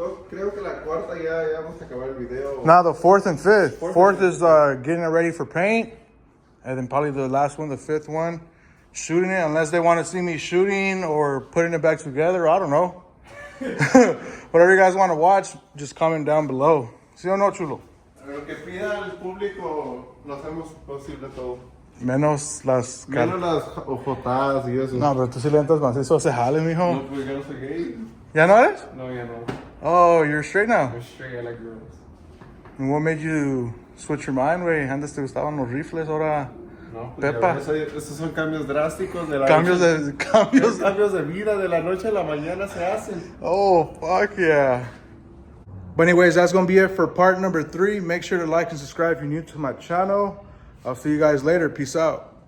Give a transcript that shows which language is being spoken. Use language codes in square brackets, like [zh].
[es] Creo que la cuarta ya vamos a acabar el video. [en] Now the 4th and 5th. 4th is getting it ready for paint. And then probably the last one, the 5th one, shooting it. Unless they want to see me shooting or putting it back together. I don't know. Whatever you guys want to watch, just comment down below. [es] ¿Sí o no, chulo? Lo que pida el público, lo hacemos posible todo. Menos las... Menos las ojotadas y eso. No, pero tú sí le entras macizo a ese jale, mijo. No, pues yo no soy gay. ¿Ya no eres? No, ya no. [en] Oh, you're straight now? I'm straight, I like girls. And what made you switch your mind, güey? [es] Antes te gustaban los rifles, ahora... No, pues Pepa. Estos son cambios drásticos de la Cambios noche. cambios. Cambios de vida, de la noche a la mañana se hacen. [en] Oh, fuck yeah. But anyways, that's going to be it for part number 3. Make sure to like and subscribe if you're new to my channel. I'll see you guys later. Peace out.